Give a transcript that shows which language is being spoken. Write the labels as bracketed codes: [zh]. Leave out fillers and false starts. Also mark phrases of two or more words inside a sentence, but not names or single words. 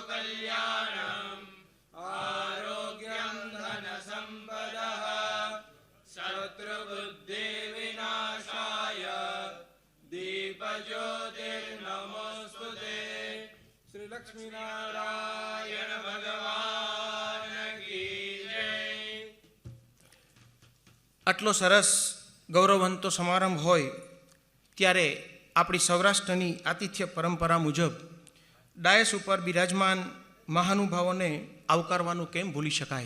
[sa] कल्याणं आरोग्यं धनसम्पदः शत्रुबुद्धि विनाशाय दीपज्योतिर्नमोस्तुते. [hi] श्री लक्ष्मी नारायण भगवान की जय. [gu] આટલો સરસ ગૌરવવંતો સમારંભ હોય ત્યારે આપણી સૌરાષ્ટ્રની આતિથ્ય પરંપરા મુજબ ડાયસ ઉપર બિરાજમાન મહાનુભાવોને આવકારવાનું કેમ ભૂલી શકાય.